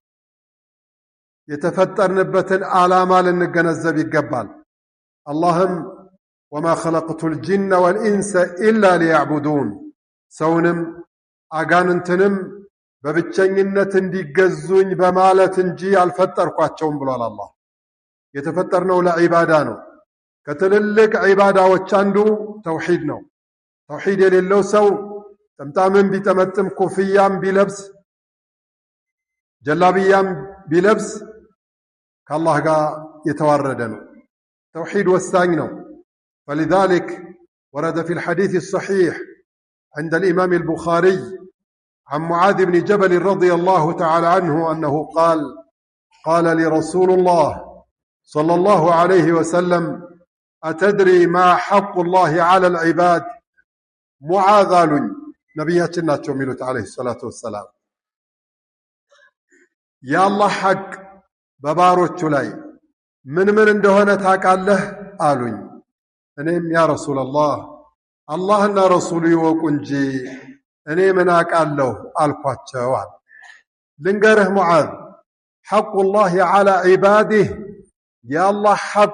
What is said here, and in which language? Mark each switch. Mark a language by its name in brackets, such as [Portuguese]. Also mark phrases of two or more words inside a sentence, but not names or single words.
[Amharic] የተፈጠርንበትን ዓላማ ልንገነዘብ ይገባል። አላህም [Arabic] وما خلقت الجن والإنس إلا ليعبدون፣ [Amharic] ሰውንም አጋንንትንም በብቸኝነት እንዲገዙኝ በማለት እንጂ አልፈጠርኳቸውም ብሏል አላህ። የተፈጠርነው ለዒባዳ ነው። ከትልልቅ ዒባዳዎች አንዱ ተውሒድ ነው። ተውሒድ የሌለው ሰው ጥምጣምም ቢጠመጥም፣ ኮፍያም ቢለብስ፣ ጀላብያም ቢለብስ ከአላህ ጋር የተዋረደ ነው። ተውሒድ ወሳኝ ነው። [Arabic] فلذلك ورد في الحديث الصحيح عند الإمام البخاري عن معاذ بن جبل رضي الله تعالى عنه أنه قال لي رسول الله صلى الله عليه وسلم أتدري ما حق الله على العباد؟ [Amharic] معاذ አሉኝ ነቢያችን ናቸው የሚሉት [Arabic] عليه الصلاة والسلام። [Amharic] የአላህ ሐቅ በባሮቹ ላይ ምን እንደሆነ ታውቃለህ አሉኝ። እኔም [Arabic] يا رسول الله [Amharic] አላህና ረሱሉ ይወቁ እንጂ እኔ ምን አውቃለሁ አልኳቸው። ልንገርህ ሙዓዝ፣ [Arabic] حق الله على عباده፣ [Amharic] የአላህ ሐቁ